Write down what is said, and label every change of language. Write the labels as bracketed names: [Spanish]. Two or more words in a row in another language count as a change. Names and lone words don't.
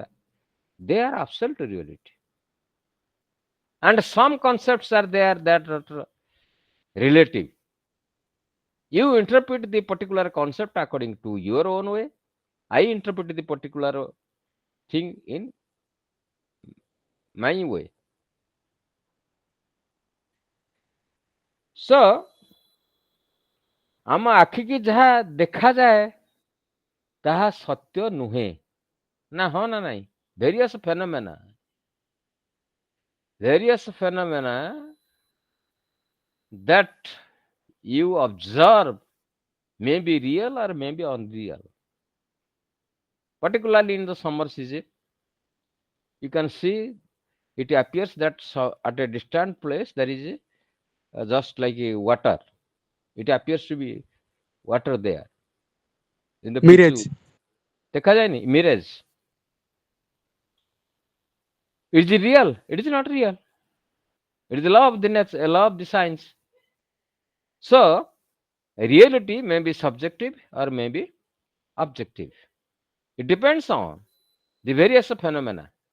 [English] They are absolute reality. And some concepts are there that are relative. You interpret the particular concept according to your own way. I interpret the particular thing in my way. [Odia] So ଆମ ଆଖିକି ଯାହା ଦେଖାଯାଏ ତାହା ସତ୍ୟ ନୁହେଁ ନା, ହଁ ନା ନାଇଁ? [English] Various phenomena that you observe may be real or may be unreal. Particularly in the summer season, you can see it appears that at a distant place there is just like a water. It appears to be water there in the ମିରେଜ [Odia] ପିଚୁ ଦେଖାଯାଏନି [English] mirage. Is it real? It is not real. It is the law of the nature, a law of the science. So reality may be subjective or may be objective. It depends on the various phenomena.